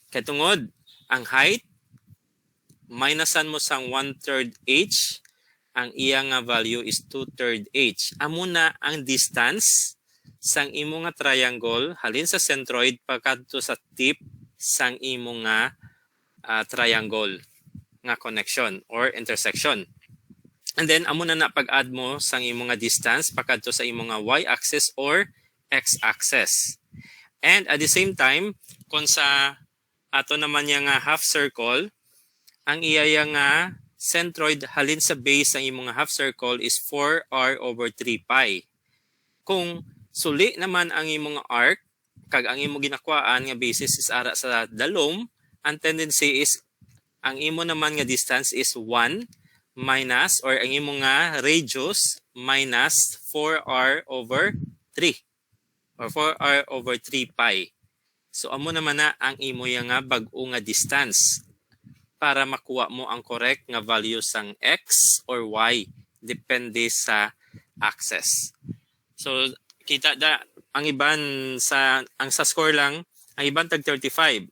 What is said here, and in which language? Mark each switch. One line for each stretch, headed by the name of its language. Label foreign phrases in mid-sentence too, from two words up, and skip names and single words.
Hiligaynon: Kaya tungod, ang height, minusan mo sang 1/3 h, ang iya nga
English: value is
Hiligaynon: 2/3 h. Amo na ang distance sang imo nga triangle halin sa centroid pagkadto sa tip sang imo nga triangle nga connection or intersection.
English: And then
Hiligaynon: amo na pag-add mo sang imo nga distance pagkadto sa imo nga y-axis or x-axis.
English: And at the same time,
Hiligaynon: kung sa ato naman yang nga
English: half circle,
Hiligaynon: ang iya nga centroid halin sa base ng imong
English: half circle is 4r over 3 pi.
Hiligaynon: Kung suli naman ang imong arc, kag ang imong ginakuhaan nga basis is ara sa dalom, ang tendency is ang imo naman nga distance is 1 minus or ang imong nga
English: radius minus 4r over 3 or 4r over 3 pi.
Hiligaynon: So amo naman na ang imo nga bag-o nga distance para makuha mo ang correct nga value sang x or y depende sa axis. So kita da ang iban sa score lang, ang iban tag 35.